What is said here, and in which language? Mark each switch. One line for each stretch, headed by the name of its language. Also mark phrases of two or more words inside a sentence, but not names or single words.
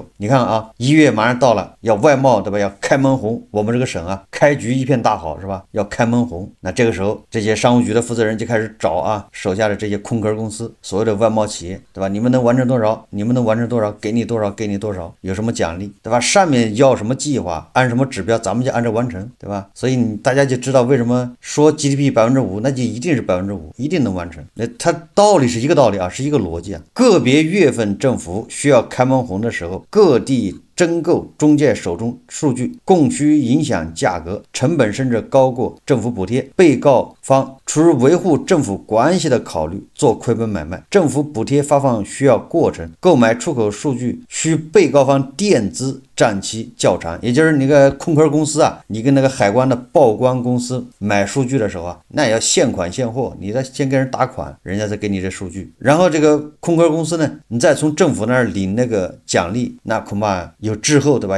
Chinese: 你看啊，1月馬上到了，要外貿對吧？要開門紅，我們這個省啊，開局一片大好是吧？要開門紅，那這個時候這些商務局的負責人就開始找手下的這些空殼公司，所謂的外貿企業对吧？你們能完成多少？你们能完成多少？給你多少？給你多少？有什麼獎勵對吧？上面要什麼計劃，按什麼指標，咱們就按照完成對吧？所以大家就知道為什麼說 GDP 5%，那就一定是5%，一定能完成。那它道理是一個道理啊，是一個邏輯啊。個別月份政府需要開門紅的時候，各地徵購中介手中數據供需影響價格，成本甚至高過政府補貼，被告方出於維護政府關係的考慮做虧本買賣，政府補貼發放需要過程，購買出口數據需被告方墊資佔期較長，也就是那個空殼公司啊，你跟那個海關的報關公司買數據的時候啊，那也要現款現貨，你得先跟人打款，人家再給你這數據，然後這個空殼公司呢，你再從政府那兒領那個獎勵，那恐怕有滯後對吧？